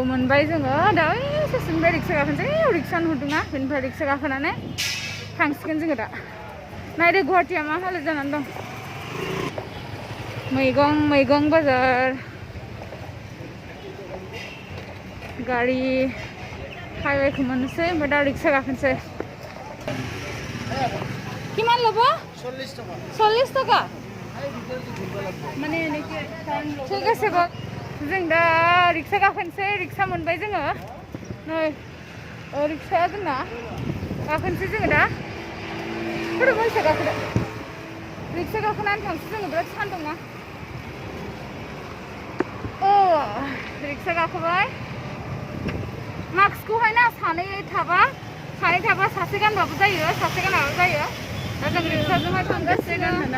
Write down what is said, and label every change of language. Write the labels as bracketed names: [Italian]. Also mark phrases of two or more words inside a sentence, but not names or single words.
[Bodo] मोनबाय जोङो दा ओइ ससेनिफ्राय रिक्सा गाखोनोसै रिक्सा नुहुरदोंना बेनिफ्राय रिक्सा गाखोनानै थांसिगोन जोङो दा नायदो गुवाहाटीया मा हालोद जानानै दं मैगं बाजार गारि हाइवेखौ मोननोसै ओमफ्राय दा रिक्सा गाखोनोसै [Assamese] কিমান ল'ব 40 টাকা মানে এনেকে ঠিক আছে বল [Bodo] जों दा रिक्सा गाखोनोसै रिक्सा मोनबाय जोङो नै रिक्साया जोंना गाखोनोसै जोङो दा फट' मोनसे गाखोदो रिक्सा गाखोनानै थांसै जोङो बिराद सान्दुं ना रिक्सा गाखोबाय मास्कखौहाय ना सानै थाबा सासे गानबाबो जायो सासे गानाबो जायो दा जों रिक्साजोंहाय थांगासिनो